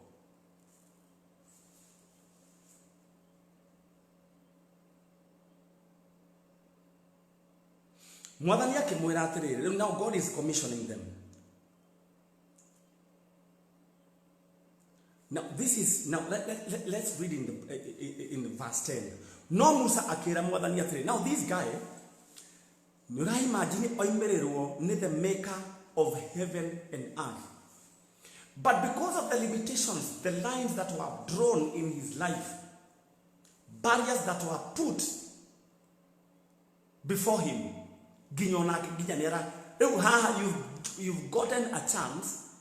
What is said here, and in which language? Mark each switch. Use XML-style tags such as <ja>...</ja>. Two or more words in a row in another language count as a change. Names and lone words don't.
<en>Now God is commissioning them. Now this is let's read in verse 10.</en> <ki>No Musa akira Mwathani atiri.</ki> <en>Now this guy, nura imagine</en> <ki>oimererwo ni</ki> <en>the maker of heaven and earth. But because of the limitations, the lines that were drawn in his life, barriers that were put before him, you've gotten a chance.</en>